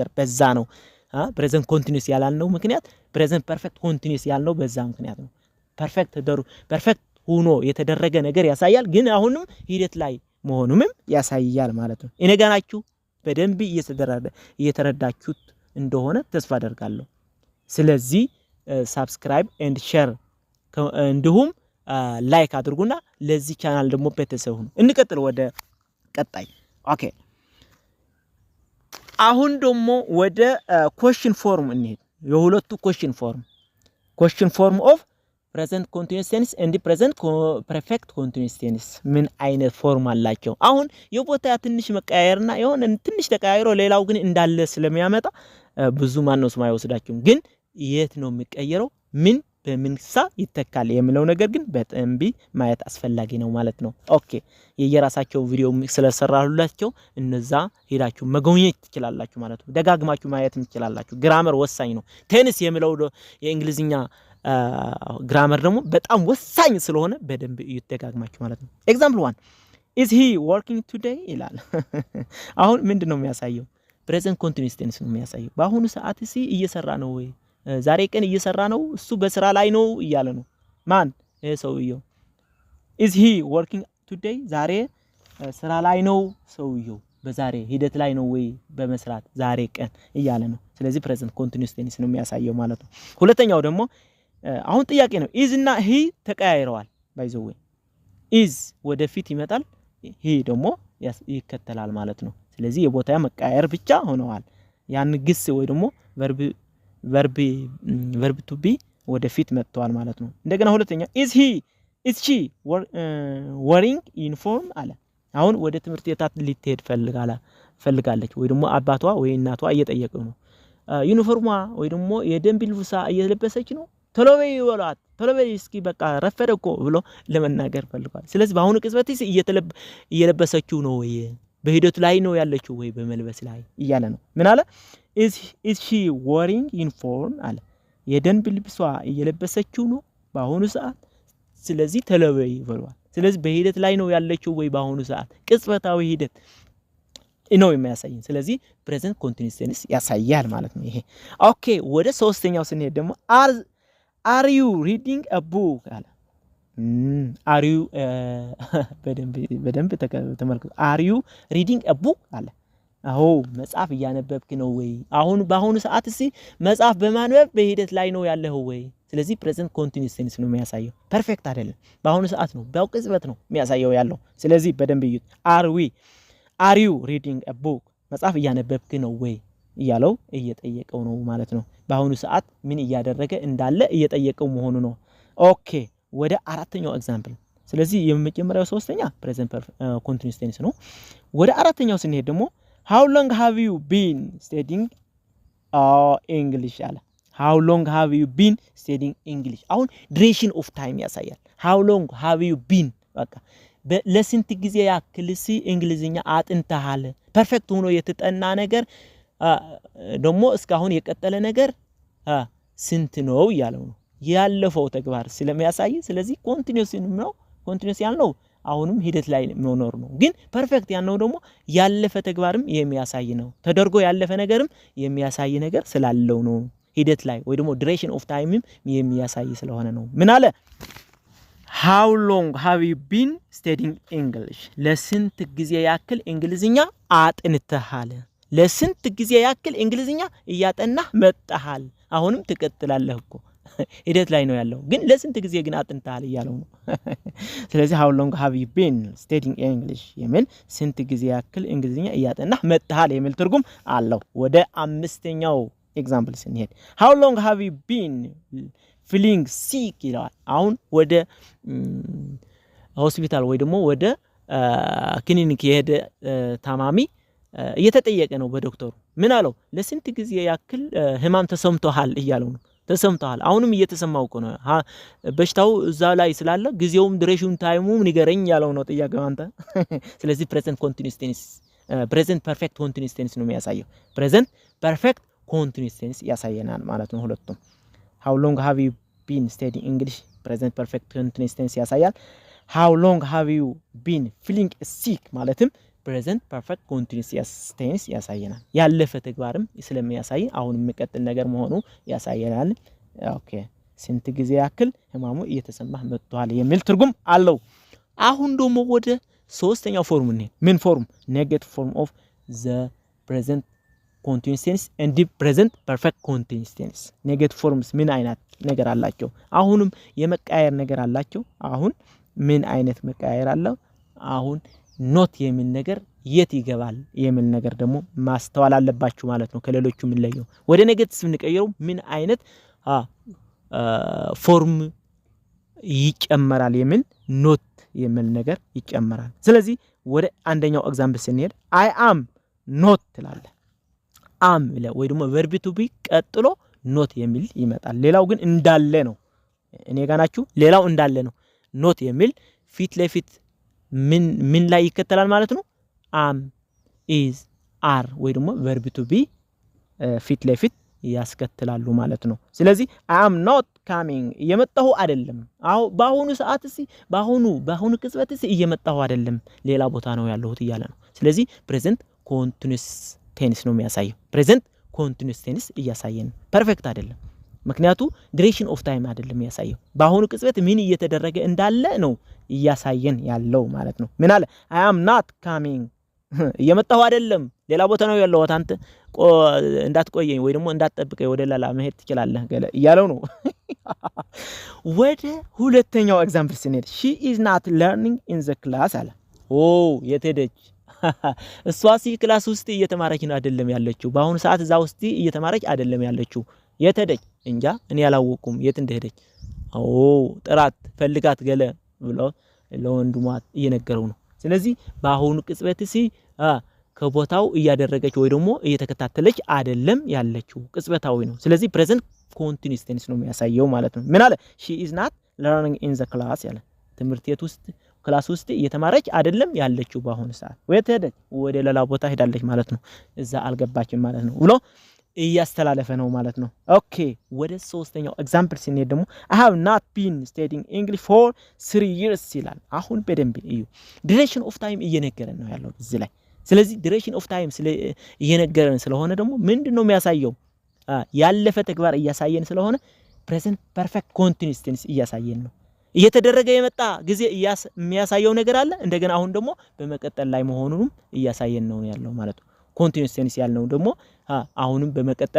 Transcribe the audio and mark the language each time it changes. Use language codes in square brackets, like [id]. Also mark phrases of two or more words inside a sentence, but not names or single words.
[am] በዛ ነው። [en] present continuous [am] ያላልነው ምክንያት [en] present perfect continuous [am] ያልነው በዛ ምክንያት ነው። ፐርፌክት ሆኖ የተደረገ ነገር ያሳያል ግን አሁንም ሂደት ላይ መሆኑም ያሳያል ማለት ነው። እነጋናችሁ በደንብ እየተረዳችሁት እንደሆነ ተስፋ አደርጋለሁ። ስለዚህ [en] subscribe and share [am] እንዲሁም ላይክ አድርጉና ለዚህ ቻናል ደግሞ ቤተሰብ ሁኑ። እንቀጥል ወደ ቀጣይ። ኦኬ አሁን ደግሞ ወደ [en] question form [am] እንሄድ። የሁለቱ [en] question form of present continuous tense and present perfect continuous tense [am] ምን አይነት ፎርም አላቸው? አሁን የቦታ ትንሽ መቀያየርና የሆነ ትንሽ ተቀያይሮ ሌላው ግን እንዳለ ስለሚያመጣ ብዙ ማነው ስማ ይወስዳችሁ። ግን የት ነው የሚቀየረው? ምን በምን ይተካል የሚለው ነገር ግን በደንብ ማየት አስፈላጊ ነው ማለት ነው። ኦኬ የየራሳቸው ቪዲዮ ስለሰራሁላችሁ እነዛ ሄዳችሁ መጎብኘት ትችላላችሁ ማለት ነው። ደጋግማችሁ ማየት ትችላላችሁ። ግራመር ወሳኝ ነው። ቴንስ የሚለው የእንግሊዝኛ ግራመር ደግሞ በጣም ወሳኝ ስለሆነ በደንብ ይደጋግማችሁ ማለት ነው። [en] example 1 is he working today [am] ይላል። አሁን ምንድነው የሚያሳየው? ፕሬዘንት ኮንቲኒዩስ ቴንስ ነው የሚያሳየው። በአሁኑ ሰዓት እየሰራ ነው ወይ ዛሬ ቀን እየሰራ ነው እሱ በስራ ላይ ነው እያለ ነው ማን ሰውየው [en] is he working today [am] ዛሬ ስራ ላይ ነው ሰውየው በዛሬ ሂደት ላይ ነው ወይ በመስራት ዛሬ ቀን እያለ ነው ስለዚህ [en] present continuous tense [am] ነው የሚያሳየው ማለት ነው ሁለተኛው ደግሞ አሁን ጥያቄ ነው is እና he ተቀያይረዋል [en] by the way is [am] ወደፊት ይመጣል he ደግሞ ይከተላል ማለት ነው ስለዚህ የቦታ መቀያየር ብቻ ሆነዋል ያን ግስ ወይ ደግሞ [en] verb to be [am] ወደፊት መጥቷል ማለት ነው እንደገና ሁለተኛ [en] is she wearing uniform [am] አለ አሁን ወደ ትምህርት ቤት ልትሄድ ፈልጋለች ወይ ደግሞ አባቷ ወይ እናቷ እየጠየቀው ነው ዩኒፎርሟ ወይ ደግሞ የደንብ ልብሷ እየለበሰች ነው ተለበይ ይወላት ተለበይ እስኪ በቃ ረፈደኮ ብሎ ለመናገር ፈልጓል ስለዚህ በአሁኑ ቅጽበት እየለበሰችው ነው ወይ በሂደቱ ላይ ነው ያለችው ወይ በመልበስ ላይ እያለ ነው ምን አለ [en] is she wearing uniform [am] አለ የደንብ ልብሷ እየለበሰችው ነው በአሁኑ ሰዓት ስለዚህ ተለበይ ብሏል ስለዚህ በሂደት ላይ ነው ያለችው ወይ በአሁኑ ሰዓት ቅጽበታዊ ሂደት ነው የሚያሳየን ስለዚህ [en] present continuous tense [am] ያሳያል ማለት ነው ይሄ ኦኬ ወደ ሶስተኛው ስንሄድ ደግሞ [en] are you reading a book [am] አለ [en] are you [am] በደንብ ተመልከቱ [en] are you reading a book [am] አለ አዎ መጽሐፍ እያነበብክ ነው ወይ አሁን በአሁኑ ሰዓት መጽሐፍ በማንበብ በሂደት ላይ ነው ያለው ወይ ስለዚህ [en] present continuous tense [am] ነው የሚያሳየው ፐርፌክት አይደለም በአሁኑ ሰዓት ነው በቅጽበት ነው የሚያሳየው ያለው ስለዚህ በደንብ ይዩት [en] are you reading a book [am] መጽሐፍ እያነበብክ ነው ወይ እያለው እየጠየቀው ነው ማለት ነው በአሁኑ ሰዓት ምን እያደረገ እንዳለ እየጠየቀው መሆኑ ነው ኦኬ ወደ አራተኛው ኤግዛምፕል ስለዚህ የመጀመሪያው ሶስተኛ [en] present continuous tense [am] ነው ወደ አራተኛው ስንሄድ ደግሞ [en] how long have you been studying English [am] አለ [en] how long have you been studying English [am] አሁን [en] duration of time [am] ያሳያል [en] how long have you been [am] በቃ ለስንት ጊዜ ያክልስ እንግሊዝኛ አጥንተሃል ፐርፌክት ሆኖ የተጠና ነገር ደግሞ እስካሁን የቀጠለ ነገር ስንት ነው ያለው ነው ያለፈው ተግባር ስለሚያሳይ ስለዚህ continuous ነው continuous ያልነው አሁንም ሂደት ላይ መኖር ነው ግን ፐርፌክት ያልነው ደግሞ ያለፈ ተግባርም የሚያሳይ ነው ተደርጎ ያለፈ ነገርም የሚያሳይ ነገር ስላለው ነው ሂደት ላይ ወይ ደግሞ [en] duration of time [am] የሚያሳይ ስለሆነ ነው ምን አለ [en] how long have you been studying English [am] ለስንት ጊዜ ያክል እንግሊዝኛ አጥንተሃል ለስንት ጊዜ ያክል እንግሊዝኛ እያጠናህ መጣሃል አሁንም ትቀጥላለህ እኮ ሂደት ላይ ነው ያለው ግን ለስንት ጊዜ ግን አጥንተሃል እያለው ነው ስለዚህ [en] how long have you been studying English [am] የሚል ስንት ጊዜ ያክል እንግሊዝኛ እያጠናህ መጣሃል የሚል ትርጉም አለው ወደ አምስተኛው ኤግዛምፕል ስንሄድ [en] how long have you been feeling sick [am] ይላል አሁን ወደ ሆስፒታል ወይ ደግሞ ወደ ክሊኒክ የሄደ ታማሚ እየተጠየቀ ነው በዶክተሩ ምን አለው ለስንት ጊዜ ያክል ህማም ተሰምቶሃል እያለው ነው ተሰምቶሃል አሁንም እየተሰማው ነው በሽታው እዛ ላይ ስላለ ጊዜውም duration ታይሙም ንገረኝ ያለው ነው ጥያቄው አንተ ስለዚህ [en] present continuous tense present perfect continuous tense [am] ነው የሚያሳየው [en] present perfect continuous tense [am] ያሳየናል ማለት ነው ሁለቱም [en] how long have you been studying English present perfect continuous tense [am] ያሳያል [en] how long have you been feeling sick [am] ማለትም [en] present perfect continuous tense [am] ያሳየናል ያለፈ ተግባርም ስለሚያሳይ አሁን የሚቀጥል ነገር መሆኑ ያሳየናል ኦኬ ስንት ጊዜ ያክል ህማሙ እየተሰማህ መጥቷል የሚል ትርጉም አለው አሁን ደግሞ ወደ ሶስተኛው ፎርም ነው ምን ፎርም [en] negative form of the present continuous tense and the present perfect continuous tense negative forms [am] ምን አይነት ነገር አላቸው አሁንም የመቀያየር ነገር አላቸው አሁን ምን አይነት መቀያየር አለው አሁን ኖት የሚል ነገር የት ይገባል የሚል ነገር ደግሞ ማስተዋል አለባችሁ ማለት ነው ከሌሎቹ ምን ለየው ወደ ኔጌቲቭ እንቀይረው ምን አይነት ፎርም ይጨመራል የሚል ኖት የሚል ነገር ይጨመራል ስለዚህ ወደ አንደኛው ኤግዛምፕል ስንሄድ [en] I am not [am] ትላለ am ወይ ደግሞ [en] verb to be [am] ቀጥሎ not የሚል ይመጣል ሌላው ግን እንዳለ ነው እኔ ጋናችሁ ሌላው እንዳለ ነው not የሚል ፊት ለፊት ምን ላይ ይከተላል ማለት ነው [en] am is are [am] ወይ ደግሞ [en] verb to be [am] ፊት ለፊት ያስከትላሉ ማለት ነው ስለዚህ [en] I am not coming [am] እየመጣሁ አይደለም አው በአሁኑ ሰዓት በአሁኑ ቅጽበት እየመጣሁ አይደለም ሌላ ቦታ ነው ያለሁት እያለ ነው ስለዚህ [en] present continuous tense [am] ነው የሚያሳየው [en] present continuous tense [am] እያሳየን ፐርፌክት አይደለም ምክንያቱ [en] duration of time [am] አይደለም ያሳየው በአሁኑ ቅጽበት ምን እየተደረገ እንዳለ ነው ያሳየን ያለው ማለት ነው ምን አለ [en] I am not coming [am] እየመጣሁ አይደለም ሌላ ቦታ ነው ያለው አንተ እንዳትቆየኝ ወይ ደግሞ እንዳትጠብቀኝ ወደ ሌላ መሄድ ትችላለህ እያለው ነው ወደ ሁለተኛው ኤግዛምፕል ስንሄድ [en] she is not learning in the class [am] አለ የተደች እሷ ክላስ ውስጥ እየተማረች ነው አይደለም ያለችው በአሁኑ ሰዓት እዛ ውስጥ እየተማረች አይደለም ያለችው የተደች እንጃ እኔ ያላወቁም የት እንደሄደች ጥራት ፈልጋት ገለ ብሎ ለወንድሟ እየነገረው ነው ስለዚህ በአሁኑ ቅጽበት ከቦታው እያደረገች ወይ ደግሞ እየተከታተለች አይደለም ያለችው ቅጽበታዊ ነው ስለዚህ ፕሬዘንት [en] continuous tense [am] ነው የሚያሳየው ማለት ነው ምን አለ [en] she is not learning in the class [am] ያለ ትምህርት ቤት ውስጥ ክላስ ውስጥ እየተማረች አይደለም ያለችው በአሁኑ ሰዓት ወደ ሌላ ቦታ ሄዳለች ማለት ነው እዛ አልገባችም ማለት ነው ብሎ እያስተላለፈ ነው ማለት ነው ኦኬ ወደ ሶስተኛው ኤግዛምፕል ሲኔድ ደግሞ [en] I have not been studying English for 3 years [am] ይላል አሁን በደንብ እዩ [en] duration of time [am] እየነገረን ነው ያለው እዚህ ላይ ስለዚህ duration [en] of time [am] እየነገረን ስለሆነ ደግሞ ምንድነው የሚያሳየው ያለፈ ተግባር እያሳየን ስለሆነ [en] present perfect continuous tense [am] እያሳየን ነው እየተደረገ የመጣ ጊዜ የሚያሳየው ነገር አለ እንደገና አሁን ደግሞ በመቀጠል ላይ መሆኑንም እያሳየን ነው ያለው ማለት ነው [en] continuous tense [am] ያልነው ደግሞ አሁንም በመቀጠል